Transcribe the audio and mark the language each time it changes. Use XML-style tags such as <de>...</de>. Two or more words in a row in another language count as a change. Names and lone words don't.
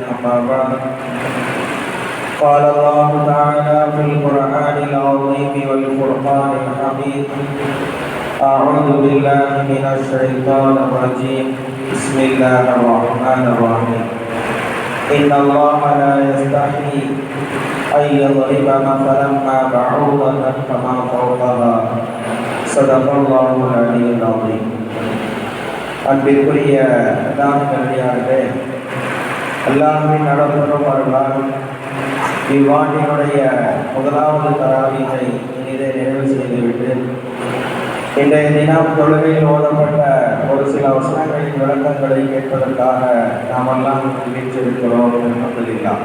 <ar>أما بعد قال الله تعالى في القرآن العظيم والفرقان الحميد أعوذ بالله من الشيطان الرجيم بسم الله الرحمن الرحيم إن الله لا يستحيي أن يضرب مثلا ما بعوضة فما فوقها صدق الله العلي العظيم.</ar> <ta>அன்பிற்குரிய நல்லடியார்களே, அல்லாஹ்வின் அருளால் இவ்வாண்டினுடைய முதலாவது தராவீகை இதை நிறைவு செய்துவிட்டு இன்றைய தினம் தொழுகையில் ஓதப்பட்ட ஒரு சில வசனங்களின் விளக்கங்களை கேட்பதற்காக நாமெல்லாம் வீற்றிருக்கிறோம் என்பதில்லாம்.</ta>